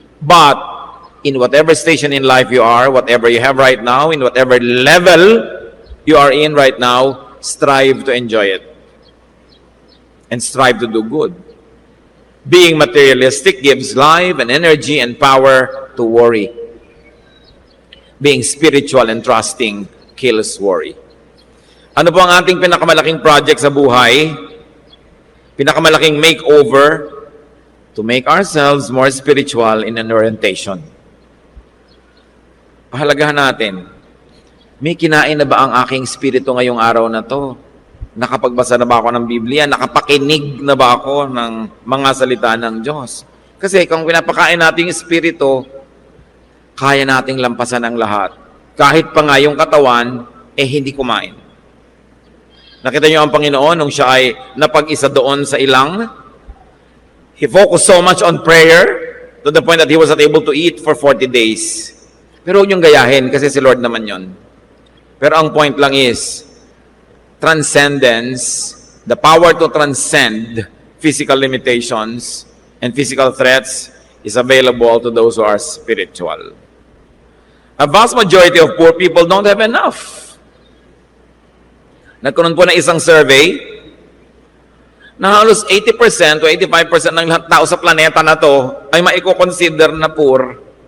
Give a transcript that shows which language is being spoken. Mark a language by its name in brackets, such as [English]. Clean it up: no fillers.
[English] But in whatever station in life you are, whatever you have right now, in whatever level you are in right now, strive to enjoy it. And strive to do good. Being materialistic gives life and energy and power to worry. Being spiritual and trusting kills worry. [Filipino] Ano po ang ating pinakamalaking project sa buhay? Pinakamalaking [English] makeover to make ourselves more spiritual in an orientation. [Filipino] Pahalagahan natin, may kinain na ba ang aking spirito ngayong araw na to? Nakapagbasa na ba ako ng Biblia? Nakapakinig na ba ako ng mga salita ng Diyos? Kasi kung pinapakain natin yung spirito, kaya nating lampasan ang lahat. Kahit pa nga yung katawan, hindi kumain. Nakita niyo ang Panginoon nung siya ay napag-isa doon sa ilang. [English] He focused so much on prayer to the point that he was not able to eat for 40 days. [Filipino] Pero huwag niyong gayahin kasi si Lord naman yon. Pero ang point lang is, [English] transcendence, the power to transcend physical limitations and physical threats is available to those who are spiritual. A vast majority of poor people don't have enough. [Filipino] Nagkaroon po ng isang survey na halos 80% to 85% ng lahat tao sa planeta na to ay maiko-consider na poor.